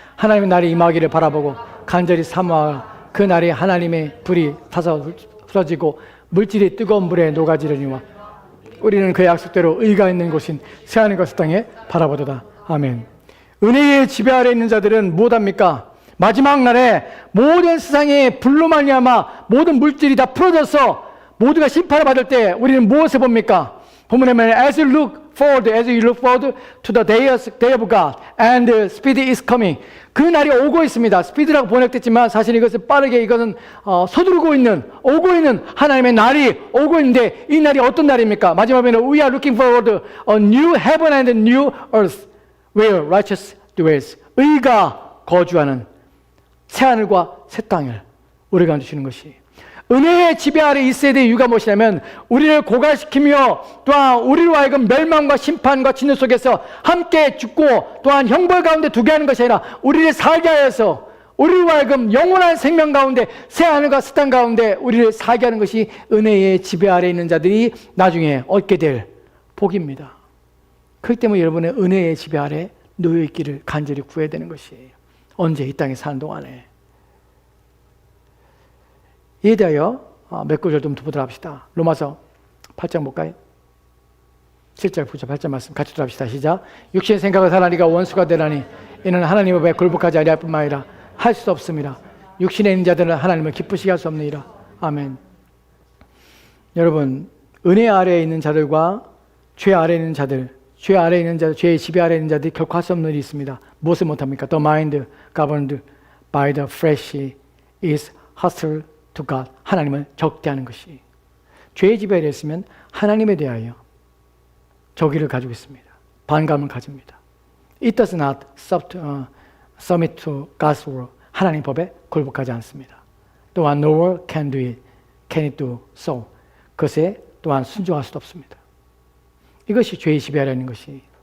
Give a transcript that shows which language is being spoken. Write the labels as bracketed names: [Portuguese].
[Korean] 하나님의 날이 임하기를 바라보고 간절히 사모하고 그 날에 하나님의 불이 타서 풀어지고 물질이 뜨거운 물에 녹아지려니와 우리는 그의 약속대로 의가 있는 곳인 새하늘 것을 땅에 바라보도다. 아멘. 은혜의 지배 아래 있는 자들은 무엇합니까? 마지막 날에 모든 세상의 불로 말미암아 모든 물질이 다 풀어져서 모두가 심판을 받을 때 우리는 무엇을 봅니까? 본문에 보면 [English] as you look forward to the day of God and the speed is coming. [Korean] 그 날이 오고 있습니다. speed라고 번역됐지만 사실 이것은 빠르게 이것은 서두르고 있는 오고 있는 하나님의 날이 오고 있는데 이 날이 어떤 날입니까? 마지막에는 [English] we are looking forward to a new heaven and a new earth where righteous dwells. [Korean] 의가 거주하는 새하늘과 새 땅을 우리가 주시는 것이 은혜의 지배 아래 있어야 될 이유가 무엇이냐면 우리를 고갈시키며 또한 우리로 하여금 멸망과 심판과 진노 속에서 함께 죽고 또한 형벌 가운데 두게 하는 것이 아니라 우리를 살게 하여서 우리로 하여금 영원한 생명 가운데 새하늘과 새 땅 가운데 우리를 살게 하는 것이 은혜의 지배 아래 있는 자들이 나중에 얻게 될 복입니다. 그렇기 때문에 여러분의 은혜의 지배 아래 놓여있기를 간절히 구해야 되는 것이에요. 언제? 이 땅에 사는 동안에. 이에 대하여 몇 구절 좀 보도록 합시다. 로마서 8장 볼까요? 7절, 9절, 8절 말씀 같이 들어갑시다. 시작. 육신의 생각을 하나니가 원수가 되라니 이는 하나님 앞에 굴복하지 아니할 뿐만 아니라 할 수 없습니다. 육신에 있는 자들은 하나님을 기쁘시게 할 수 없느니라. 아멘. 여러분, 은혜 아래에 있는 자들과 죄 아래에 있는 자들, 죄 아래에 있는 자들, 죄의 지배 아래에 있는 자들이 결코 할 수 없는 일이 있습니다. 무엇을 못합니까? [English] The mind governed by the flesh is hostile to God. [Korean] 하나님을 적대하는 것이. 죄의 지배 아래에 있으면 하나님에 대하여 적의를 가지고 있습니다. 반감을 가집니다. [English] It does not submit to God's word. [Korean] 하나님 법에 굴복하지 않습니다. 또한 [English] nor can it do so. [Korean] 그것에 또한 순종할 수도 없습니다. 이것이 죄의 지배 아래에 있는 것이.